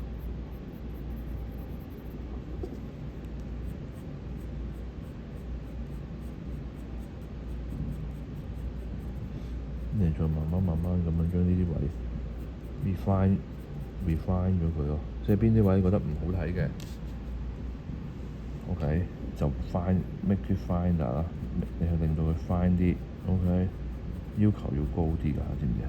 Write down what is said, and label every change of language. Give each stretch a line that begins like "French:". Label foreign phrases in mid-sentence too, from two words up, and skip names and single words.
Cantonese: 你再慢慢咁樣將呢啲位 refine 咗佢咯，即係邊啲位覺得唔好睇嘅 ，OK 就
English: make it finer
Cantonese: 啦，你去令到佢 fine 啲 ，OK， 要求要高啲㗎，知唔知啊？